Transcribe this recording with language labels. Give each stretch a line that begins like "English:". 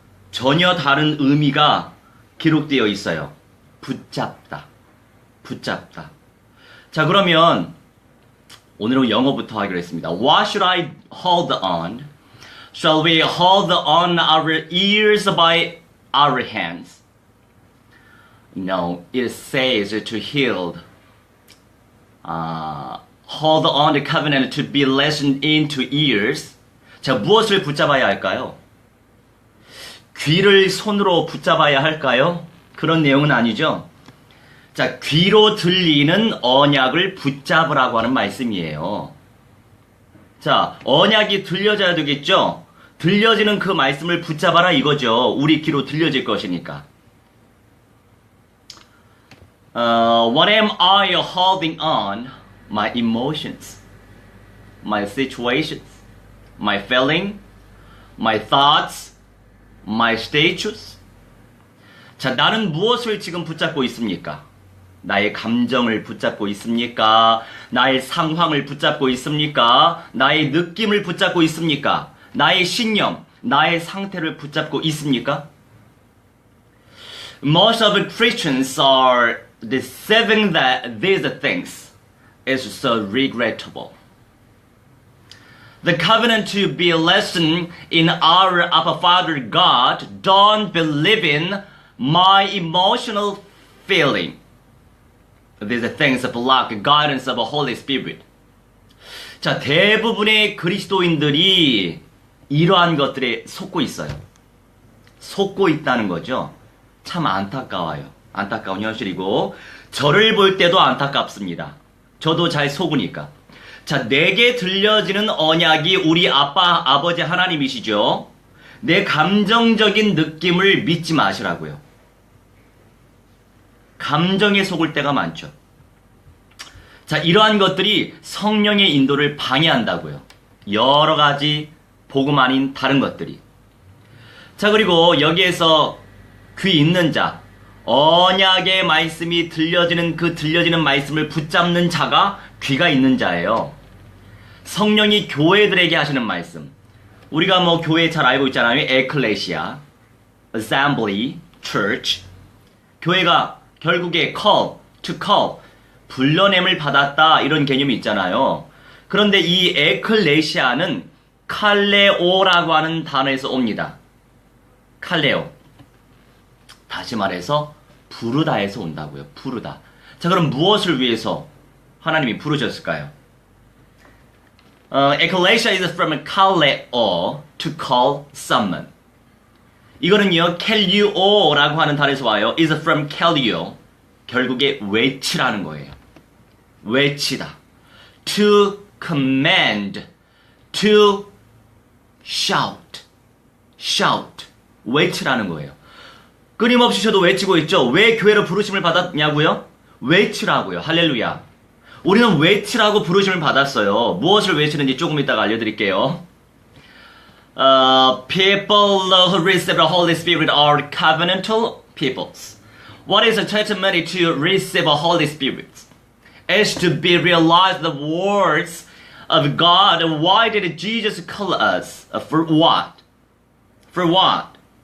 Korean: 전혀 다른 의미가 기록되어 있어요. 붙잡다. 자, 그러면 오늘은 영어부터 하기로 했습니다.
English: What should I hold on? Shall we hold on our ears by our hands? No, it says to hold on the covenant to be listened into ears.
Korean: 자, 무엇을 붙잡아야 할까요? 귀를 손으로 붙잡아야 할까요? 그런 내용은 아니죠. 자, 귀로 들리는 언약을 붙잡으라고 하는 말씀이에요. 자, 언약이 들려져야 되겠죠? 들려지는 그 말씀을 붙잡아라 이거죠. 우리 귀로 들려질 것이니까.
English: What am I holding on? My emotions, my situations, my feeling, my thoughts, my status.
Korean: 자, 나는 무엇을 지금 붙잡고 있습니까? 나의 감정을 붙잡고 있습니까? 나의 상황을 붙잡고 있습니까? 나의 느낌을 붙잡고 있습니까? 나의 신념, 나의 상태를 붙잡고 있습니까?
English: Most of the Christians are deceiving that these things is so regrettable. The covenant to be listened in our Abba Father God don't believe in my emotional feeling. These things block guidance of the Holy Spirit.
Korean: 자, 대부분의 그리스도인들이 이러한 것들에 속고 있어요. 속고 있다는 거죠. 참 안타까워요. 안타까운 현실이고 저를 볼 때도 안타깝습니다. 저도 잘 속으니까. 자, 내게 들려지는 언약이 우리 아버지 하나님이시죠. 내 감정적인 느낌을 믿지 마시라고요. 감정에 속을 때가 많죠. 자, 이러한 것들이 성령의 인도를 방해한다고요. 여러 가지 복음 아닌 다른 것들이. 자, 그리고 여기에서 귀 있는 자, 언약의 말씀이 들려지는 그 들려지는 말씀을 붙잡는 자가 귀가 있는 자예요. 성령이 교회들에게 하시는 말씀. 우리가 뭐 교회 잘 알고 있잖아요. 에클레시아, assembly, church. 교회가 결국에 call, 불러냄을 받았다 이런 개념이 있잖아요. 그런데 이 에클레시아는 칼레오라고 하는 단어에서 옵니다. 칼레오. 다시 말해서 부르다에서 온다고요. 부르다. 자, 그럼 무엇을 위해서 하나님이 부르셨을까요?
English: Ecclesia is from kaleo, to call someone.
Korean: 이거는요, 켈리오라고 하는 단어에서 와요.
English: is from kelio.
Korean: 결국에 외치라는 거예요. 외치다.
English: To command, to shout, shout,
Korean: 외치라는 거예요. 끊임없이 저도 외치고 있죠. 왜 교회로 부르심을 받았냐고요? 외치라고요. 할렐루야. 우리는 외치라고 부르심을 받았어요. 무엇을 외치는지 조금 이따가 알려드릴게요.
English: People who receive the Holy Spirit are covenantal peoples. What is a testimony to receive a Holy Spirit? Is to be realized the words of God. Why did Jesus call us? For what? For what?